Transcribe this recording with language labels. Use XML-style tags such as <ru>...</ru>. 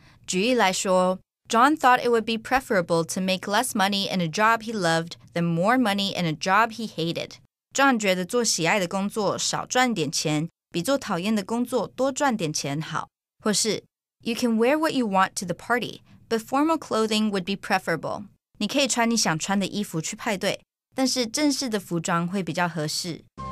<zh>举例来说</zh> <en>John thought it would be preferable to make less money in a job he loved than more money in a job he hated.</en> <zh>John 觉得做喜爱的工作少赚点钱，比做讨厌的工作多赚点钱好。或是</zh> <en>You can wear what you want to the party, but formal clothing would be preferable.</en> <zh>你可以穿你想穿的衣服去派对，但是正式的服装会比较合适。</zh>